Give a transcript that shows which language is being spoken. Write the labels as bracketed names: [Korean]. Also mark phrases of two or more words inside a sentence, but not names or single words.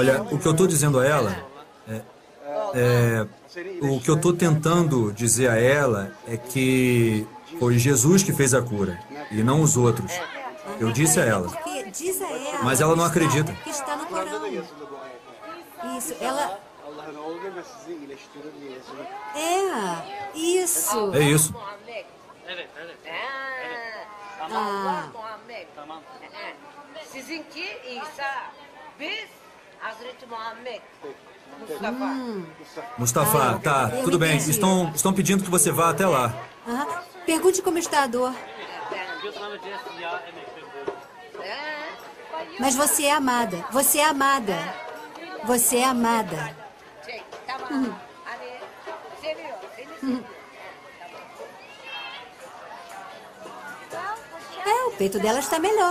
[Portuguese] Olha, o que eu estou dizendo a ela o que eu estou tentando dizer a ela é que foi Jesus que fez a cura e não os outros. Eu disse a ela. Porque diz a ela. Mas ela não acredita. Que está no Corão. Isso, ela... Isso. É isso. [Turkish] Sizinki İsa, biz Hazreti Muhammed. Mustafa. Mustafa, [Portuguese] tá, tudo bem. Estão pedindo que você vá até lá. Pergunte como está a dor. Mas você é amada. Você é amada. Você é amada. O peito dela está melhor.